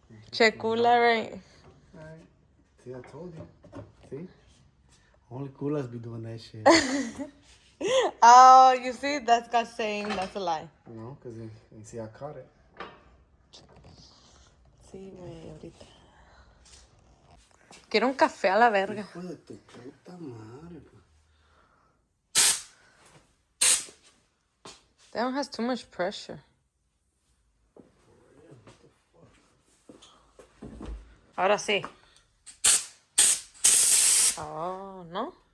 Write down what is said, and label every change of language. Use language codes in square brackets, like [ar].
[en] Checula, right? Alright. See, I told you. See? Only coolers be doing that shit. Oh, you see? That's God saying that's a lie. No, because you see, I caught it. [es] Sí, güey, ahorita. Quiero un café a la verga. Hijo de tu puta madre, pues. [en] That one has too much pressure. [es] Ahora sí. Oh, ¿no?